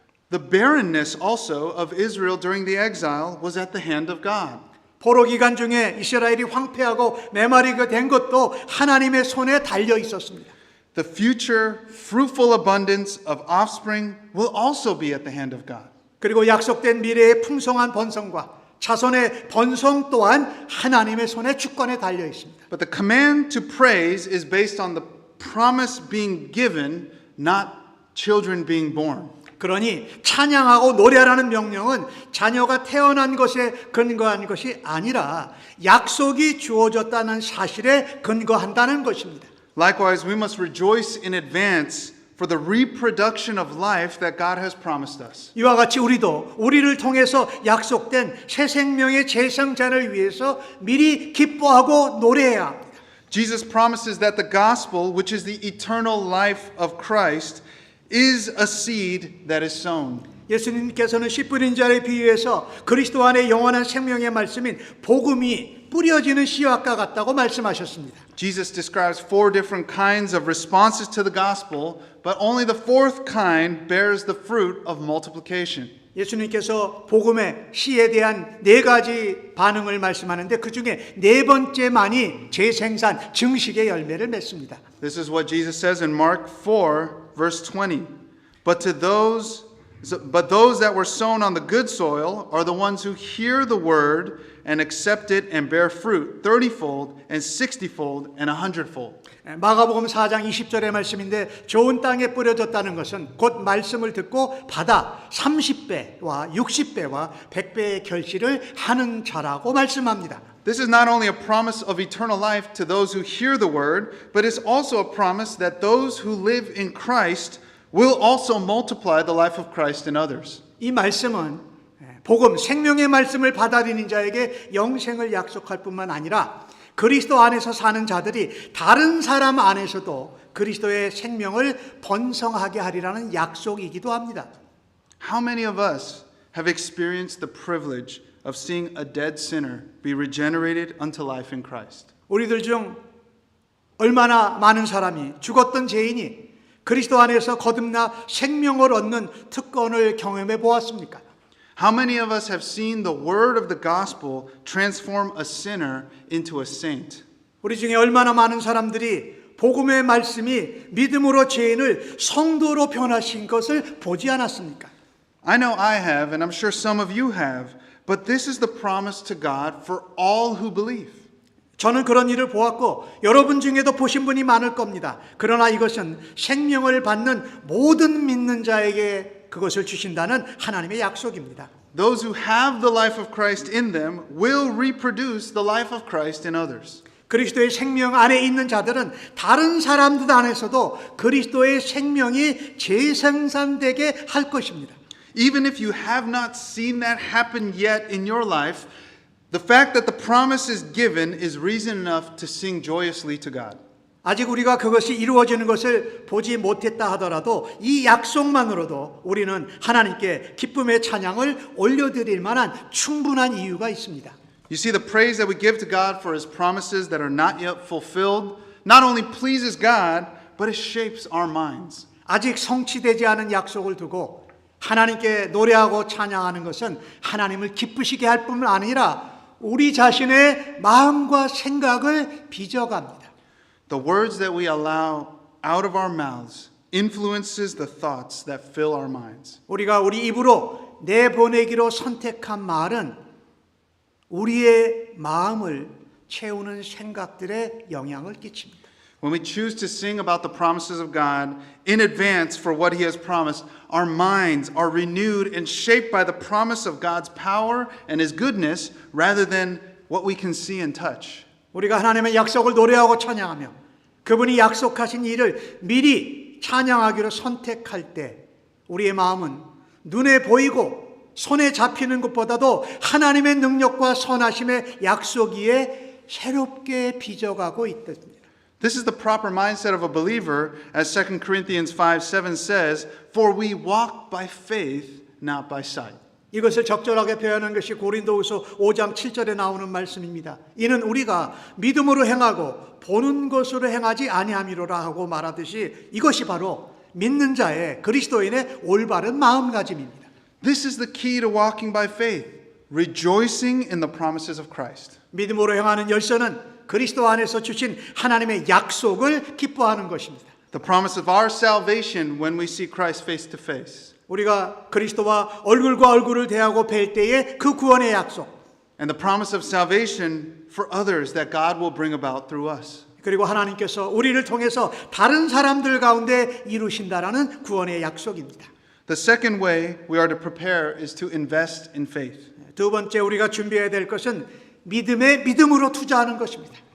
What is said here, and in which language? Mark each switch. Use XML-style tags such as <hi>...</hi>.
<en>The barrenness also of Israel during the exile was at the hand of God.</en> <ko>포로 기간 중에 이스라엘이 황폐하고 메마르게 된 것도 하나님의 손에 달려 있었습니다.</ko> <en>The future fruitful abundance of offspring will also be at the hand of God.</en> <ko>그리고 약속된 미래의 풍성한 번성과 자손의 번성 또한 하나님의 손에 주권에 달려 있습니다.</ko> <en>But the command to praise is based on the promise being given, not children being born.</en> <ko>그러니 찬양하고 노래하라는 명령은 자녀가 태어난 것에 근거한 것이 아니라 약속이 주어졌다는 사실에 근거한다는 것입니다.</ko> <en>Likewise, we must rejoice in advance for the reproduction of life that God has promised us.</en> <ko>이와 같이 우리도 우리를 통해서 약속된 새 생명의 재생자를 위해서 미리 기뻐하고 노래해야 합니다.</ko> <en>Jesus promises that the gospel, which is the eternal life of Christ, is a seed that is sown.</en> <ko>예수님께서는 씨 뿌린 자를 비유해서 그리스도 안에 영원한 생명의 말씀인 복음이 뿌려지는 씨앗과 같다고 말씀하셨습니다.</ko> <en>Jesus describes 4 different kinds of responses to the gospel, but only the 4th kind bears the fruit of multiplication.</en> <ko>예수님께서 복음의 씨에 대한 4가지 반응을 말씀하는데 그 중에 4번째만이 재생산, 증식의 열매를 맺습니다.</ko> <en>This is what Jesus says in Mark 4, verse 20. But those that were sown on the good soil are the ones who hear the word and accept it and bear fruit 30-fold and 60-fold and 100-fold.</en> <ko>마가복음 4장 20절의 말씀인데 좋은 땅에 뿌려졌다는 것은 곧 말씀을 듣고 받아 30배와 60배와 100배의 결실을 하는 자라고 말씀합니다.</ko> <en>This is not only a promise of eternal life to those who hear the word, but it's also a promise that those who live in Christ will also multiply the life of Christ in others.</en> <ko>이 말씀은 복음, 생명의 말씀을 받아들이는 자에게 영생을 약속할 뿐만 아니라 그리스도 안에서 사는 자들이 다른 사람 안에서도 그리스도의 생명을 번성하게 하리라는 약속이기도 합니다.</ko> <en>How many of us have experienced the privilege of seeing a dead sinner be regenerated unto life in Christ?</en> <ko>우리들 중 얼마나 많은 사람이 죽었던 죄인이 그리스도 안에서 거듭나 생명을 얻는 특권을 경험해 보았습니까?</ko> <en>How many of us have seen the word of the gospel transform a sinner into a saint?</en> <ko>우리 중에 얼마나 많은 사람들이 복음의 말씀이 믿음으로 죄인을 성도로 변화신 것을 보지 않았습니까?</ko> <en>I know I have, and I'm sure some of you have, but this is the promise to God for all who believe.</en> <ko>저는 그런 일을 보았고 여러분 중에도 보신 분이 많을 겁니다. 그러나 이것은 생명을 받는 모든 믿는 자에게 그것을 주신다는 하나님의 약속입니다.</ko> <en>Those who have the life of Christ in them will reproduce the life of Christ in others.</en> <ko>그리스도의 생명 안에 있는 자들은 다른 사람들 안에서도 그리스도의 생명이 재생산되게 할 것입니다.</ko> <en>Even if you have not seen that happen yet in your life, the fact that the promise is given is reason enough to sing joyously to God.</en> <ko>아직 우리가 그것이 이루어지는 것을 보지 못했다 하더라도 이 약속만으로도 우리는 하나님께 기쁨의 찬양을 올려드릴 만한 충분한 이유가 있습니다.</ko> <en>You see, the praise that we give to God for His promises that are not yet fulfilled not only pleases God, but it shapes our minds.</en> <ko>아직 성취되지 않은 약속을 두고 하나님께 노래하고 찬양하는 것은 하나님을 기쁘시게 할 뿐만 아니라 우리 자신의 마음과 생각을 빚어갑니다.</ko> <en>The words that we allow out of our mouths influences the thoughts that fill our minds.</en> <ko>우리가 우리 입으로 내보내기로 선택한 말은 우리의 마음을 채우는 생각들에 영향을 끼칩니다.</ko> <en>When we choose to sing about the promises of God in advance for what He has promised, our minds are renewed and shaped by the promise of God's power and His goodness rather than what we can see and touch.</en> <ko>우리가 하나님의 약속을 노래하고 찬양하며 그분이 약속하신 일을 미리 찬양하기로 선택할 때 우리의 마음은 눈에 보이고 손에 잡히는 것보다도 하나님의 능력과 선하심의 약속 위에 새롭게 빚어가고 있습니다.</ko> <en>This is the proper mindset of a believer, as 2 Corinthians 5:7 says, "For we walk by faith, not by sight."</en> <ko>이것을 적절하게 표현한 것이 고린도후서 5장 7절에 나오는 말씀입니다. 이는 우리가 믿음으로 행하고 보는 것으로 행하지 아니함이로라 하고 말하듯이 이것이 바로 믿는 자의 그리스도인의 올바른 마음가짐입니다.</ko> <en>This is the key to walking by faith, rejoicing in the promises of Christ.</en> <ko>믿음으로 행하는 열쇠는 그리스도 안에서 주신 하나님의 약속을 기뻐하는 것입니다.</ko> <en>The promise of our salvation when we see Christ face to face.</en> <ko>우리가 그리스도와 얼굴과 얼굴을 대하고 뵐 때의 그 구원의 약속,</ko> <en>And the promise of salvation for others that God will bring about through us.</en> <ko>그리고 하나님께서 우리를 통해서 다른 사람들 가운데 이루신다라는 구원의 약속입니다.</ko> <en>The second way we are to prepare is to invest in faith.</en> <ko>두 번째 우리가 준비해야 될 것은 믿음에 믿음으로 투자하는 것입니다.</ko>